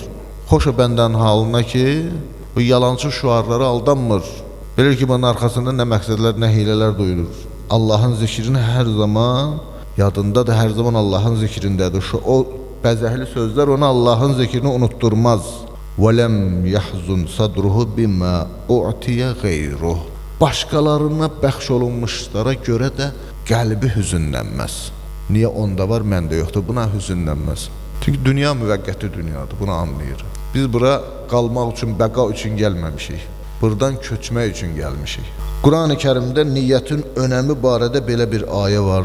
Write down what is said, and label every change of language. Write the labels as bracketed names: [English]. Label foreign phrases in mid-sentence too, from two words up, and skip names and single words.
[Azerbaijani] Xoş o bəndən halına ki, bu yalancı şüarlara aldanmır. Bilir ki, bunun arxasında nə məqsədlər, nə hilələr duyulur. Allahın zikrini hər zaman yadında da, hər zaman Allahın zikrindədir. O bəzəhli sözlər ona Allahın zikrini unutturmaz. [Arabic] وَلَمْ يَحْزُنْ صَدْرُهُ بِمَا اُعْتِيَ غَيْرُهُ. [Azerbaijani] Başqalarına bəxş olunmuşlara görə də qəlbi hüzünlənməz. Niyə onda var, məndə yoxdur, buna hüzünlənməz. Çünki dünya müvəqqəti dünyadır, bunu anlayır. Biz bura qalmaq üçün, bəqa üçün gəlməmişik. Buradan köçmək üçün gəlmişik. Quran-ı Kərimdə niyyətin önəmi barədə belə bir ayə var.